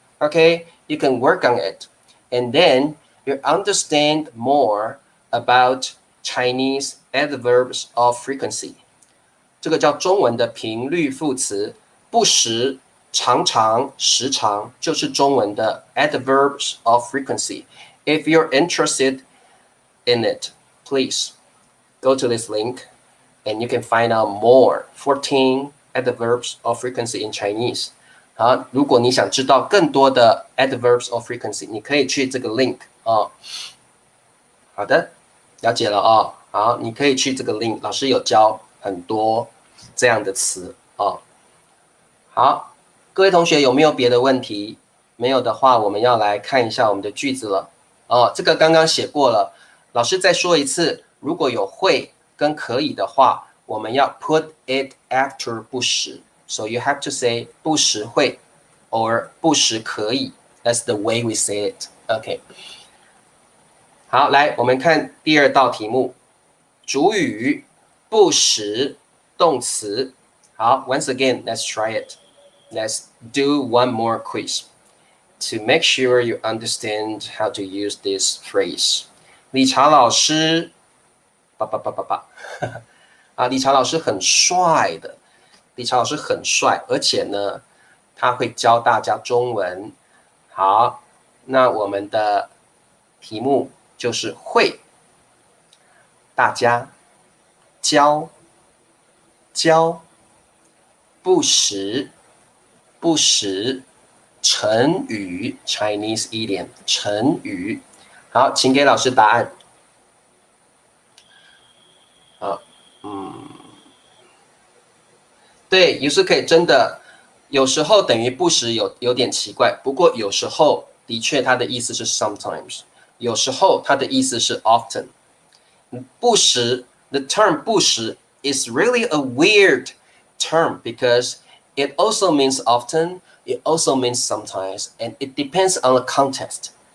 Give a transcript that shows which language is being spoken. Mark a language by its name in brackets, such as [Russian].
[English] Okay, you can work on it, and then you understand more about Chinese adverbs of frequency. [Chinese] 这个叫中文的频率副词，不时、常常、时常，就是中文的 [English] adverbs of frequency. If you're interested in it, please go to this link and you can find out more 14 adverbs of frequency in Chinese. [Chinese] 好，如果你想知道更多的 [English] adverbs of frequency， [Chinese] 你可以去这个 link 啊。好的。了解了哦。好，你可以去这个 link， 老师有教很多这样的词哦。好，各位同学有没有别的问题？没有的话，我们要来看一下我们的句子了。哦，这个刚刚写过了，老师再说一次，如果有会跟可以的话，我们要 [English] put it after [Chinese] 不时。 [English] So you have to say 不时会 or 不时可以。 That's the way we say it. OK。 [Chinese] 好，来我们看第二道题目，主语不时动词。 [English] 好 ，once again, let's try it. Let's do one more quiz to make sure you understand how to use this phrase. [Chinese] 理查老师，啊，理查老师很帅的，理查老师很帅，而且呢，他会教大家中文。好，那我们的题目就是会，大家教不时成语 [English] Chinese idiom [Chinese] 成语。好，请给老师答案。好，对，有时可以真的，有时候等于不时有点奇怪，不过有时候的确它的意思是 sometimes， 有时候它的意思是 often。 [English] 不时 the term 不时 is really a weird term because it also means often, it also means sometimes, and it depends on the context.